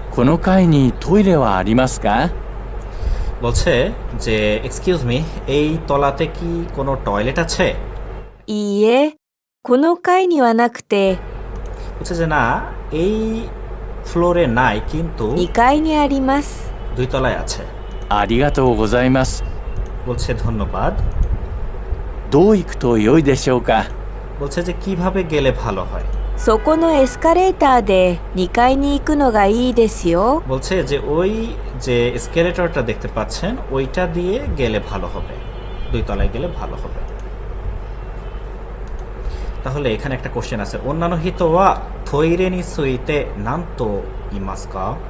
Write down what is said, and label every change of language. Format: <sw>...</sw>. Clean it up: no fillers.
<ja>この階にトイレはありますか？</ja> <bn>বলছে যে excuse me, এই তলাতে কি কোনো টয়লেট আছে।</bn> <ja>いいえ、この階にはなくて</ja> <bn>বলছে যে না, এই ফ্লোরে নাই, কিন্তু</bn> <ja>2階にあります。</ja> <bn>দুই তলায় আছে।</bn> <ja>ありがとうございます。</ja> <bn>বলছে ধন্যবাদ।</bn> <ja>どう行くと良いでしょうか？</ja> <bn>বলছে যে কিভাবে গেলে ভালো হয়।</bn> <ja>そこのエスカレーターで2階に行くのがいいですよ。</ja> <bn>বলছে যে ওই যে এসকেলেটরটা দেখতে পাচ্ছেন ওইটা দিয়ে গেলে ভালো হবে, দুই তলায় গেলে ভালো হবে। তাহলে এখানে একটা কোশ্চেন আছে,</bn> <ja>অন্যান্য হিত ওয়া থইরে নি সুইতে নান্তো ইমাসকা।</ja>